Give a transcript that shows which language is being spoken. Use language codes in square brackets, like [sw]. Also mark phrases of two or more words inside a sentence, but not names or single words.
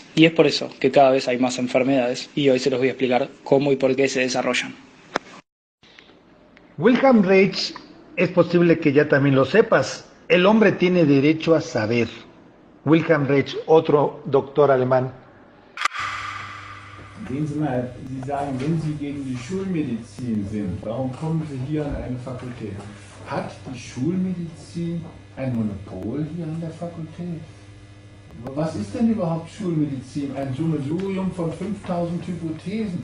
[es] Y es por eso que cada vez hay más enfermedades, y hoy se los voy a explicar cómo y por qué se desarrollan. Wilhelm Reich, es posible que ya también lo sepas. El hombre tiene derecho a saber. Wilhelm Reich, otro doctor alemán. [de] Sehen Sie mal, Sie sagen, wenn Sie gegen die Schulmedizin sind, warum kommen Sie hier an eine Fakultät? Hat die Schulmedizin ein Monopol hier an der Fakultät? Was ist denn überhaupt Schulmedizin? Ein Sammelsurium von 5000 Hypothesen.